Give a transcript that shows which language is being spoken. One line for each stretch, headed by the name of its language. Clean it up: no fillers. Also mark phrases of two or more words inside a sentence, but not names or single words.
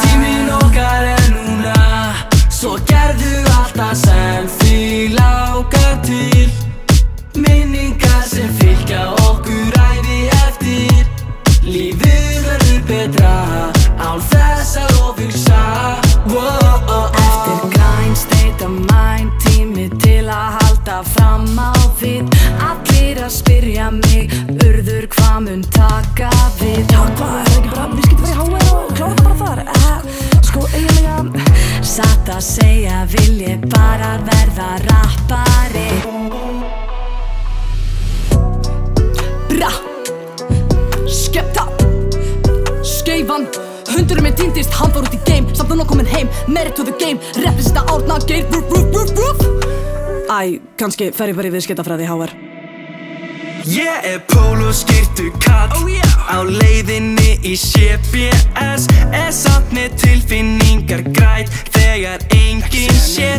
Icelandic: Tíminn okkar núna, svo gerðu allt það sem þig langar til. Minningar sem fylgja okkur ævi eftir. Lífið verður betra án þess að ofhugsa. Eftir græn
English: state of mind,
Icelandic: tími til að halda fram á við. Allir að spyrja mig, urður hvað mun taka við? Hvað, ekki bara viðskipti fyrir HR og klára þetta bara þar? Sko eiginlega Satt að segja vil ég bara verða rappari. Bra, skepta, skeifan. Hundurinn minn týndist, hann fór út í game. Samt núna kominn heim,
English: married to the game.
Icelandic: Representa Árna Geir, rúf. Æ, kannski fer ég bara í viðskiptafræði HR. Ég pólóskyrtu kall á leiðinni í CBS. Samt með tilfinningar græt þegar enginn sér.